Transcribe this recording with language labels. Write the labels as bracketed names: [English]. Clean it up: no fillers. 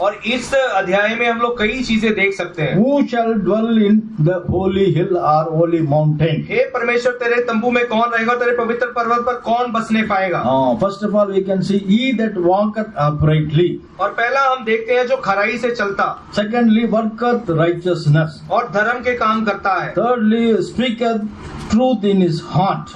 [Hindi] और इस अध्याय में हम लोग कई चीजें देख सकते हैं। [English] Who shall dwell in the holy hill or holy mountain? [Hindi] हे परमेश्वर, तेरे तंबू में कौन रहेगा? तेरे पवित्र पर्वत पर कौन बसने पाएगा? [English] First of all we can see he that walketh uprightly. [Hindi] और पहला हम देखते हैं जो खराई से चलता। [English] Secondly, worketh righteousness. [Hindi] और धर्म के काम करता है। [English] Thirdly, speaketh truth in his heart.